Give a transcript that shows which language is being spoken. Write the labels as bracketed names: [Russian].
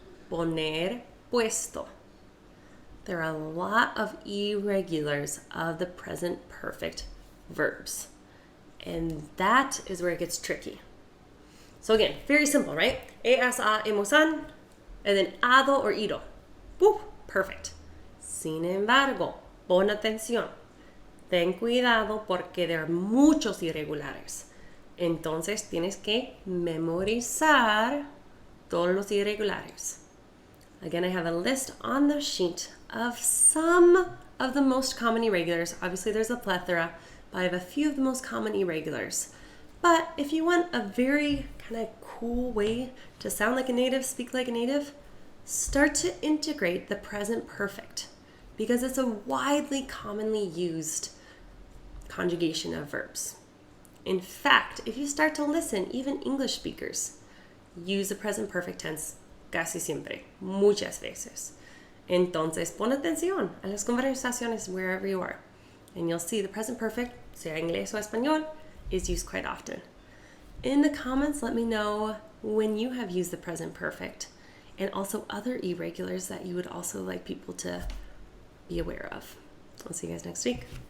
[Spanish] Poner, puesto. [English] There are a lot of irregulars of the present perfect verbs. And that is where it gets tricky. So again, very simple, right? [Spanish] Has, ha, hemos, han, [English] and then hado or ido. Woo, perfect. [Spanish] Sin embargo, pon atención. Ten cuidado porque [English] there are [Spanish] muchos irregulares. Entonces tienes que memorizar todos los irregulares. [English] Again, I have a list on the sheet of some of the most common irregulars. Obviously, there's a plethora, but I have a few of the most common irregulars. But if you want a very kind of cool way to sound like a native, speak like a native, start to integrate the present perfect because it's a widely commonly used conjugation of verbs. In fact, if you start to listen, even English speakers use the present perfect tense [Spanish] casi siempre, muchas veces. Entonces, pon atención a las conversaciones [English] wherever you are. And you'll see the present perfect, [Spanish] sea inglés o español, [English] is used quite often. In the comments, let me know when you have used the present perfect and also other irregulars that you would also like people to be aware of. I'll see you guys next week.